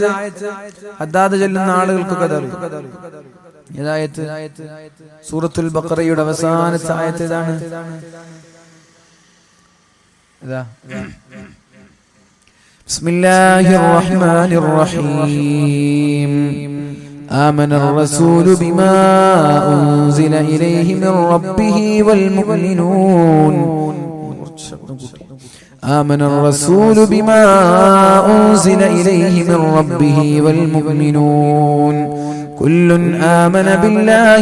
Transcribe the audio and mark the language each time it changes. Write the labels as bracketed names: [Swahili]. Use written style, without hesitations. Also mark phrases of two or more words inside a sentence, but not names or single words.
[Malayalam] ഹദ്ദാദ് ചൊല്ലുന്ന ആളുകൾക്കൊക്കെ അറിയാം. ഏതായത്ത്? സൂറത്തുൽ ബഖറയുടെ അവസാനത്തെ ആയത്ത് ഏതാണ്? ഇതാ, [Arabic] بسم الله الرحمن الرحيم. آمن الرسول بما أنزل إليه من ربه والمؤمنون. آمن الرسول بما أنزل إليه من ربه والمؤمنون كل آمن بالله